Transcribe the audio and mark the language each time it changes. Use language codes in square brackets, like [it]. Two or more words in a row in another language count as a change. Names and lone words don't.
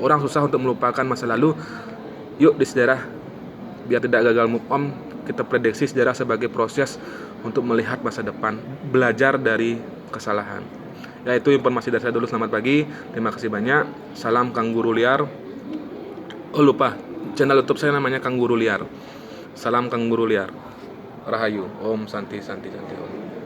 [id] Orang susah untuk melupakan masa lalu. Yuk di sejarah, biar tidak gagal [en] move on, [id] kita prediksi sejarah sebagai proses untuk melihat masa depan, belajar dari kesalahan. Ya, itu informasi dari saya dulu. Selamat pagi, terima kasih banyak. Salam Kang Guru Liar. Oh lupa, channel YouTube saya namanya Kang Guru Liar. Salam Kang Guru Liar. Rahayu. [sa] ॐ शान्ति शान्ति शान्ति ॐ.